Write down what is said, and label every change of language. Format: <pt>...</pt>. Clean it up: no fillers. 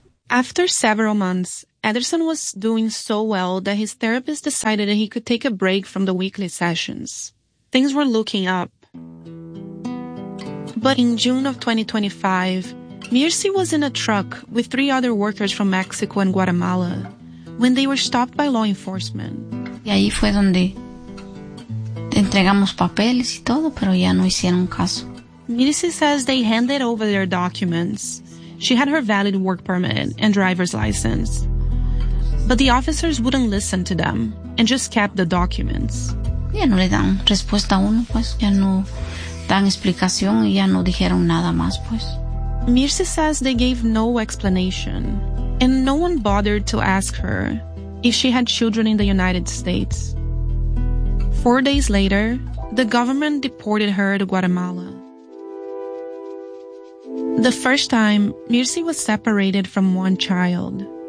<en>After several months, Ederson was doing so well that his therapist decided that he could take a break from the weekly sessions. Things were looking up. But in June of 2025, Mircea was in a truck with three other workers from Mexico and Guatemala when they were stopped by law enforcement.</en> <es>Y ahí fue donde entregamos papeles y todo, pero ya no hicieron caso.</es> <en>Mircea says they handed over their documents. She had her valid work permit and driver's license. But the officers wouldn't listen to them and just kept the documents.</en> <es>Ya no le dan respuesta a uno, pues. Ya no dan explicación y ya no dijeron nada más, pues.</es> <en>Mircea says they gave no explanation and no one bothered to ask her if she had children in the United States. 4 days later, the government deported her to Guatemala. The first time, Mircea was separated from one child.</en>